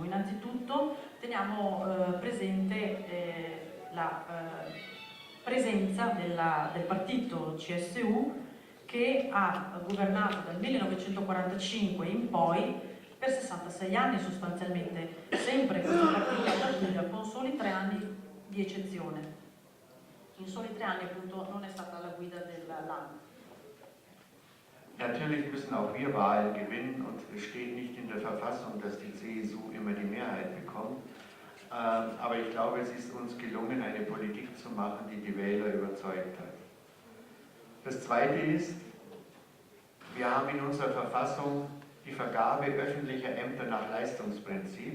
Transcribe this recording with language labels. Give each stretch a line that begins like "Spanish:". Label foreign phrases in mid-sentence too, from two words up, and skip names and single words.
Italian: Innanzitutto teniamo presente la presenza del partito CSU che ha governato dal 1945 in poi per 66 anni sostanzialmente, sempre questo partito alla guida con soli 3 anni di eccezione. In soli 3 anni appunto non è stata alla guida del Land.
German: Natürlich müssen auch wir Wahlen gewinnen und es steht nicht in der Verfassung, dass die CSU immer die Mehrheit bekommt. Aber ich glaube, es ist uns gelungen, eine Politik zu machen, die die Wähler überzeugt hat. Das Zweite ist, wir haben in unserer Verfassung die Vergabe öffentlicher Ämter nach Leistungsprinzip.